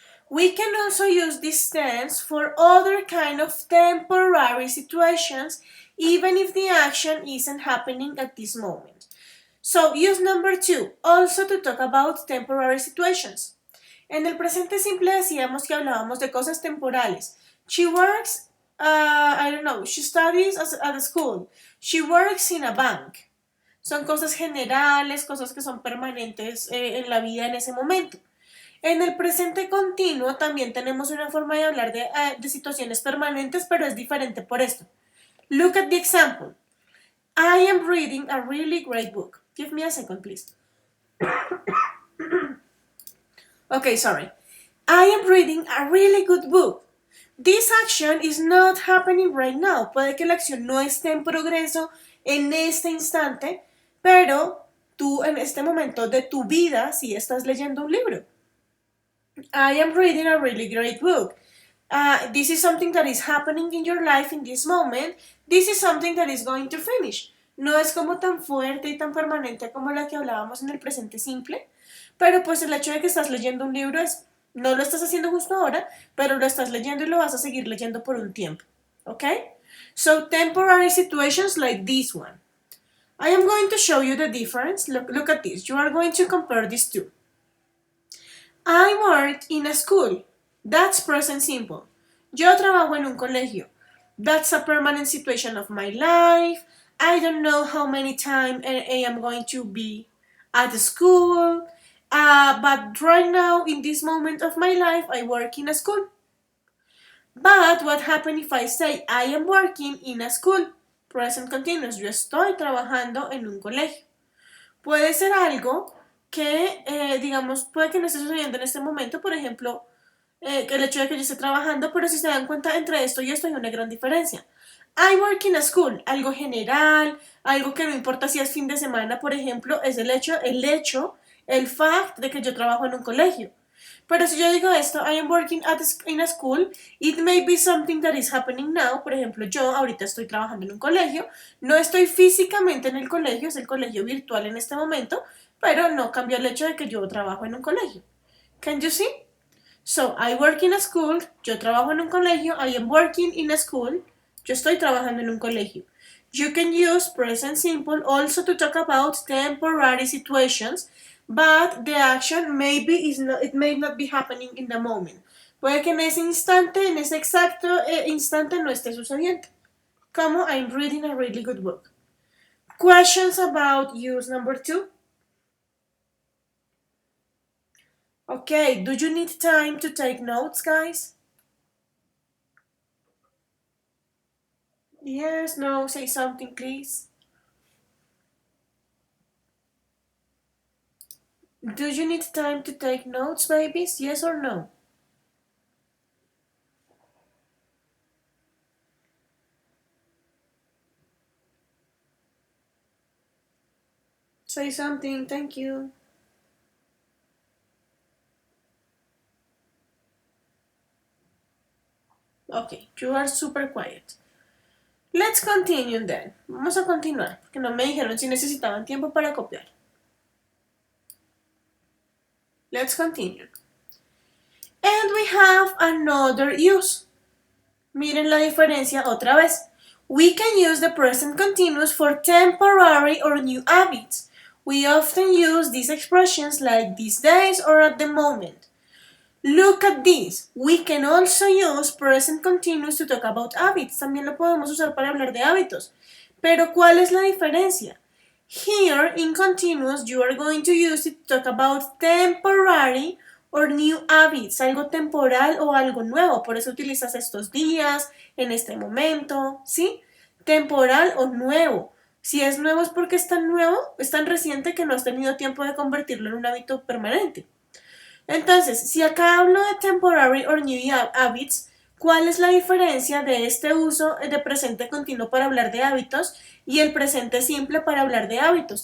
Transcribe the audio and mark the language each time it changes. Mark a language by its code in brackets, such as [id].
[en] We can also use this tense for other kind of temporary situations, even if the action isn't happening at this moment. So, use number 2, also to talk about temporary situations. [es] En el presente simple decíamos que hablábamos de cosas temporales. [en] She works, she studies at a school. She works in a bank. [es] Son cosas generales, cosas que son permanentes en la vida en ese momento. En el presente continuo también tenemos una forma de hablar de situaciones permanentes, pero es diferente por esto. [en] Look at the example. I am reading a really great book. Give me a second, please. Okay, sorry. I am reading a really good book. This action is not happening right now. [es] Puede que la acción no esté en progreso en este instante, pero tú en este momento de tu vida sí estás leyendo un libro. [en] I am reading a really great book. This is something that is happening in your life in this moment. This is something that is going to finish. [es] No es como tan fuerte y tan permanente como la que hablábamos en el presente simple, pero pues el hecho de que estás leyendo un libro es, no lo estás haciendo justo ahora, pero lo estás leyendo y lo vas a seguir leyendo por un tiempo. [en] Okay? So temporary situations like this one. I am going to show you the difference. Look at this. You are going to compare these two. I work in a school. That's present simple. [es] Yo trabajo en un colegio. [en] That's a permanent situation of my life. I don't know how many times I am going to be at school. But right now, in this moment of my life, I work in a school. But what happens if I say I am working in a school? Present continuous. [es] Yo estoy trabajando en un colegio. Puede ser algo que, digamos, puede que no esté sucediendo en este momento, por ejemplo, que el hecho de que yo esté trabajando, pero si se dan cuenta entre esto y esto hay una gran diferencia. [en] I work in a school, [es] algo general, algo que no importa si es fin de semana, por ejemplo, es el fact de que yo trabajo en un colegio. Pero si yo digo esto, [en] I am working in a school, it may be something that is happening now. [es] Por ejemplo, yo ahorita estoy trabajando en un colegio, no estoy físicamente en el colegio, es el colegio virtual en este momento, pero no cambia el hecho de que yo trabajo en un colegio. [en] Can you see? So, I work in a school, [es] yo trabajo en un colegio, [en] I am working in a school, [es] yo estoy trabajando en un colegio. [en] You can use present simple also to talk about temporary situations, but the action it may not be happening in the moment. [es] Puede que en ese instante, en ese exacto instante no esté sucediendo. Como [en] I'm reading a really good book. Questions about use number 2? Okay, do you need time to take notes, guys? Yes, no, say something, please. Do you need time to take notes, babies? Yes or no? Say something, thank you. Okay, you are super quiet. Let's continue then. [es] Vamos a continuar, porque no me dijeron si necesitaban tiempo para copiar. [en] Let's continue. And we have another use. [es] Miren la diferencia otra vez. [en] We can use the present continuous for temporary or new habits. We often use these expressions like these days or at the moment. Look at this. We can also use present continuous to talk about habits. [es] También lo podemos usar para hablar de hábitos. Pero ¿cuál es la diferencia? [en] Here, in continuous, you are going to use it to talk about temporary or new habits, [es] algo temporal o algo nuevo. Por eso utilizas estos días, en este momento, ¿sí? Temporal o nuevo. Si es nuevo es porque es tan nuevo, es tan reciente que no has tenido tiempo de convertirlo en un hábito permanente. Entonces, si acá hablo de [en] temporary or new habits, [es] ¿cuál es la diferencia de este uso de presente continuo para hablar de hábitos y el presente simple para hablar de hábitos?